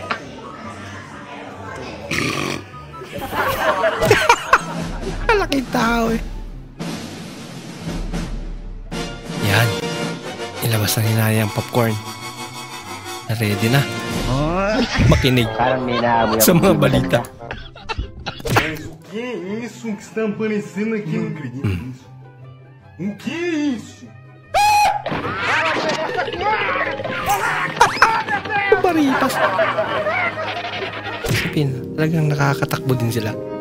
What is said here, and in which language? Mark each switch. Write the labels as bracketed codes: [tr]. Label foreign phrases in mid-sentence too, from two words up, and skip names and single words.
[tl] Malaking tao eh. Yan. Ilabas na ni nanay ang popcorn. Ready na. Makinig sa mga balita. [pt] Que é isso que está aparecendo aqui? Não acredito nisso. O que é isso? [tl] Baritas. Sapin, talagang nakakatakbo din sila.